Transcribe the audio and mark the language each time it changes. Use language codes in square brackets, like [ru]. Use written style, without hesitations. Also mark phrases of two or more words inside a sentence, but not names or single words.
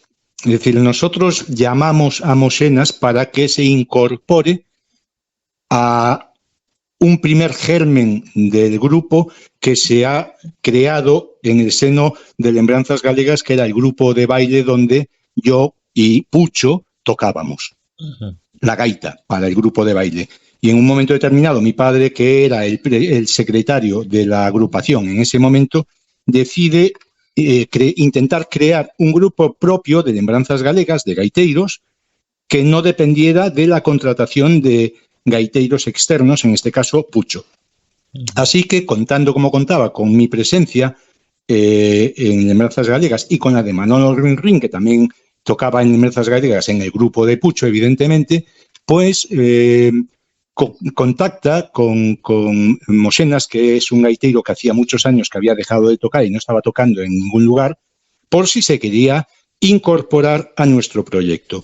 [es] Es decir, nosotros llamamos a Moyenas para que se incorpore a un primer germen del grupo que se ha creado en el seno de Lembranzas Galegas, que era el grupo de baile donde yo y Pucho tocábamos la gaita para el grupo de baile. Y en un momento determinado, mi padre, que era el secretario de la agrupación en ese momento, decide intentar crear un grupo propio de Lembranzas Galegas, de gaiteiros, que no dependiera de la contratación de gaiteiros externos, en este caso Pucho. Así que, contando como contaba con mi presencia en Lembranzas Galegas y con la de Manolo Rin, que también tocaba en Lembranzas Galegas en el grupo de Pucho, evidentemente, pues contacta con Mosenas, que es un gaiteiro que hacía muchos años que había dejado de tocar y no estaba tocando en ningún lugar, por si se quería incorporar a nuestro proyecto.